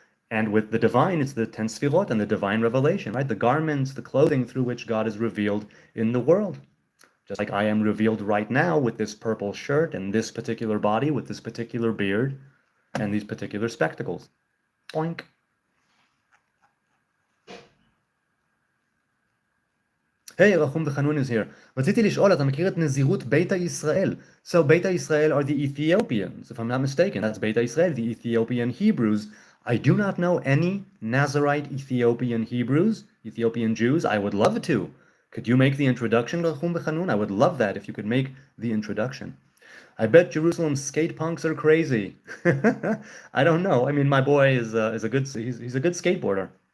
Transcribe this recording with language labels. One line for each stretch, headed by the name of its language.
English: And with the divine, it's the 10 sfirot and the divine revelation, right? The garments, the clothing through which God is revealed in the world. Just like I am revealed right now with this purple shirt and this particular body with this particular beard and these particular spectacles. Boink. Hey, Rachum Bechanun is here.
Hebrew: רציתי לשאול, אתה מכיר את נזירות ביתא ישראל?
English: So Beta Israel are the Ethiopians, if I'm not mistaken. That's Beta Israel, the Ethiopian Hebrews. I do not know any Nazarite Ethiopian Hebrews, Ethiopian Jews. I would love to. Could you make the introduction, Rachum Bechanun? I would love that if you could make the introduction. I bet Jerusalem's skate punks are crazy. I don't know. I mean, my boy is a good he's a good skateboarder.